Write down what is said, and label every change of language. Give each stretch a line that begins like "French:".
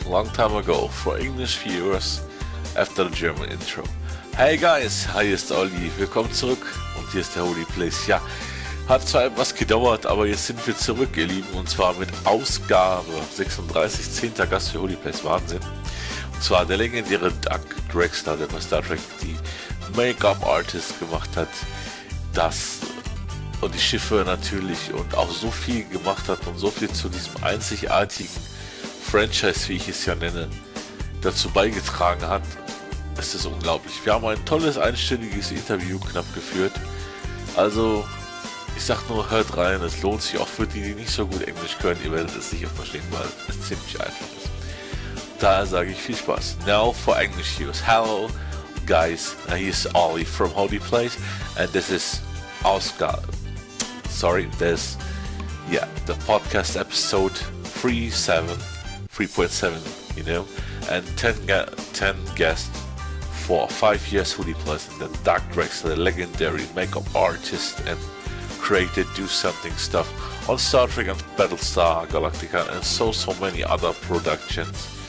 English: Long time ago for English viewers after the German intro. Hey guys,
German: hier ist Ollie. Willkommen zurück und hier ist der Hoodie Place. Ja, hat zwar etwas gedauert, aber jetzt sind wir zurück, ihr Lieben, und zwar mit Ausgabe 36, 10. Gast für Hoodie Place. Wahnsinn. Und zwar der legendäre Drexler, der bei Star Trek die Make-up-Artist gemacht hat, das und die Schiffe natürlich und auch so viel gemacht hat und so viel zu diesem einzigartigen Franchise, wie ich es ja nenne, dazu beigetragen hat. Es ist unglaublich. Wir haben ein tolles einstündiges Interview knapp geführt. Also, ich sag nur, hört rein. Es lohnt sich auch für die, die nicht so gut Englisch können. Ihr werdet es sicher verstehen, weil es ziemlich einfach ist. Daher sage ich viel Spaß.
English: Now for English use. Hello, guys. Here's Ollie from Hoodie Place, and this is Oscar. Sorry, there's the podcast episode 3.7, you know, and 10 guests for 5 years Hoodie Plus, and then Drexler, the legendary makeup artist and created Do Something stuff on Star Trek and Battlestar Galactica and so many other productions.